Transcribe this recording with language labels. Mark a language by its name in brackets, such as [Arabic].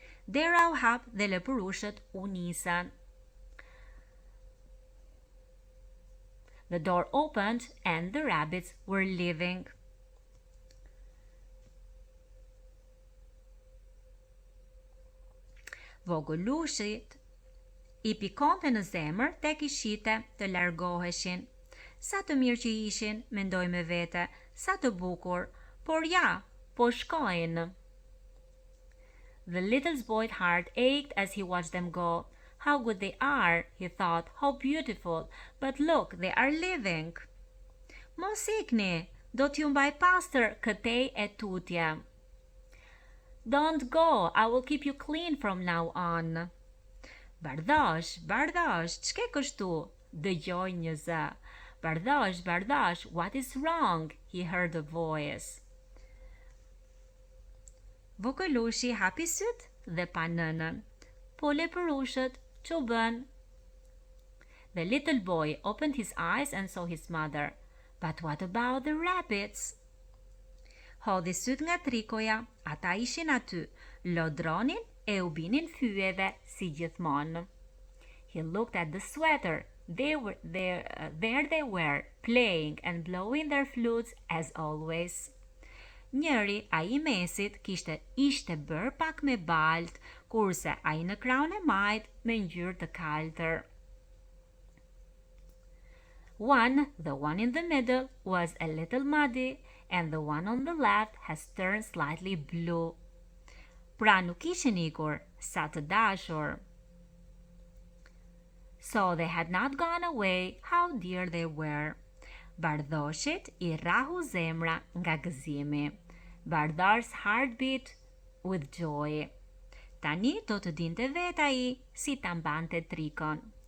[Albanian] Dera u hap dhe lepurushët u nisën. [English] The door opened and the rabbits were leaving. [Albanian] Vogëlushit I pikonte në zemër tek I shite të largoheshin. Sa të mirë që ishin, mendoj me vete, sa të bukur, por ja, po shkojnë. [English] The little boy's heart ached as he watched them go. How good they are, he thought, how beautiful, but look, they are leaving. [Albanian] Mos ikni, do t'ju mbaj pastër këtej e tutje. [English] Don't go, I will keep you clean from now on. [Albanian] Bardhosh, Bardhosh, ç'ke kështu? Dëgjoi një zë. [English] Bardhosh, Bardhosh, what is wrong? He heard a voice. [Albanian] Vogëlushi hapi syt dhe pa nënën. Po lepurushët, ç'u bën? [English] The little boy opened his eyes and saw his mother. But what about the rabbits? [Albanian] Hodhi syt nga trikoja, ata ishin aty, lodronin e u binin fyeve si gjithmonë. [English] He looked at the sweater. There they were, playing and blowing their flutes as always. [Albanian] Njëri, ai I mesit, ishte bërë pak me balt, kurse ai në krahun e majt me ngjyrë të kaltër. [English] The one in the middle, was a little muddy, and the one on the left has turned slightly blue. [Albanian] Pra nuk ishin ikur, sa të dashur. [English] So they had not gone away, how dear they were. [Albanian] Bardhoshit I rrahu zemra nga gëzimi. [English] Bardhar's heart beat with joy. [Albanian] Tani do të dinte vet ai si ta mbante trikon.